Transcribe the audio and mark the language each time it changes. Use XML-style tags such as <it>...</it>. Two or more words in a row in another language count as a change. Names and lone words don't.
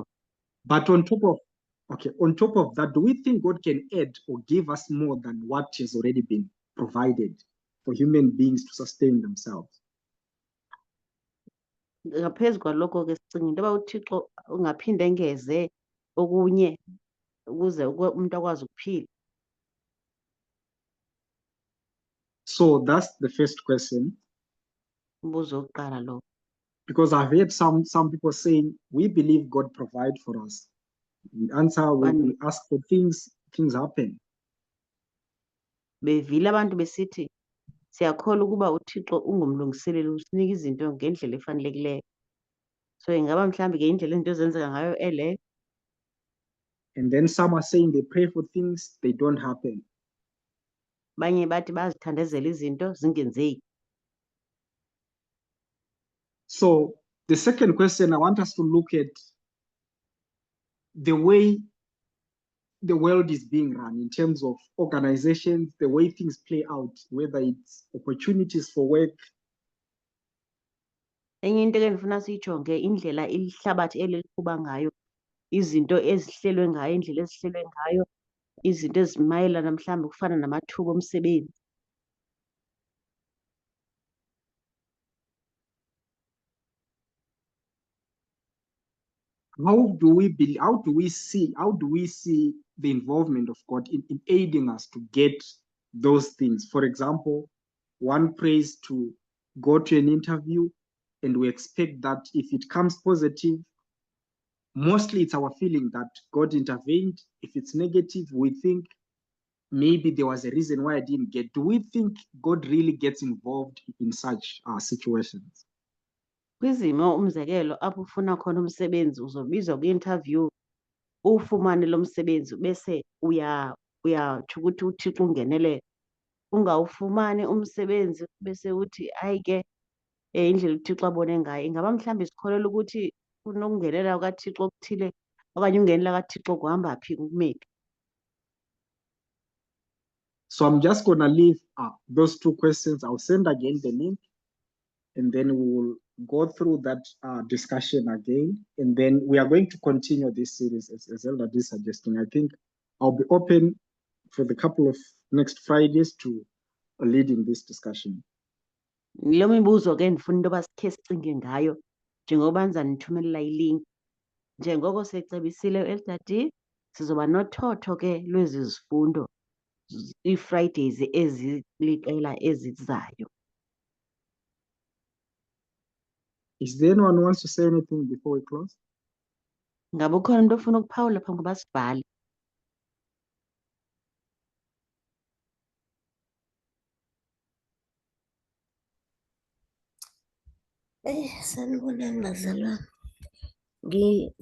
<en>But on top of that, do we think God can add or give us more than what has already been provided for human beings to sustain themselves?</en> <xh>Ngaphezu kwalokho ke sicinga into yoba uThixo ungaphinde engeze okunye ukuze umuntu akwazi ukuphila.</xh> <en>So that's the first question.</en> <xh>Umbuzo wokuqala lo.</xh> <en>Because I've heard some people saying, we believe God provides for us. We answer, we ask for things happen.</en> <xh>Bevile abantu besithi siyakholwa ukuba uThixo ungumlungiseleli, usinika izinto ngendlela efanelekileyo. So ingaba mhlawumbi ke indlela izinto ezenzeka ngayo eleyo.</xh> <en>And then some are saying they pray for things, they don't happen.</en> <xh>Banye bathi bazithandazela izinto zingenzeki.</xh> <en>So the second question, I want us to look at the way the world is being run in terms of organizations, the way things play out, whether it's opportunities for work.</en> <xh>Enye into ke ndifuna siyijonge indlela ihlabathi eli liqhuba ngayo, izinto ezihlelwe ngayo, indlela ezihlelwe ngayo, izinto ezimayelana mhlawumbi kufana namathuba omsebenzi.</xh> <en>How do we see the involvement of God in aiding us to get those things? For example, one prays to go to an interview, and we expect that if it comes positive, mostly it's our feeling that God intervened. If it's negative, we think maybe there was a reason why I didn't get. Do we think God really gets involved in such situations?</en> <xh>Kwizimo umzekelo apho ufuna khona umsebenzi uzobizwa kwi-interview ufumane lo msebenzi bese uyatsho ukuthi uThixo ungenelele. Ungawufumani umsebenzi bese uthi hayi ke indlela uThixo abone ngayo. Ingaba mhlawumbi sikholelwa ukuthi unokungenelela kaThixo okuthile okanye ungenela kaThixo kuhamba phi kumeli?</xh> <en>So I'm just going to leave those two questions. I'll send again the link, and then we will go through that discussion again. And then we are going to continue this series as Elder is suggesting. I think I'll be open for the couple of next Fridays to leading this discussion.</en> <xh>Lo mibuzo ke ndifuna into yoba sikhe sicinge ngayo njengoba nizanithumelela ilink. Njengoko secebisile u-Elder D, sizoba nothotho ke lwezi zifundo ii-Fridays eziliqela ezizayo.</xh> <en>Is there anyone who wants to say anything before we close?</en> <xh>Ngabe ukhona umuntu ofuna ukuphawula phambi koba sibhale?</xh> <zu>Sanibonani bazalwane.</zu>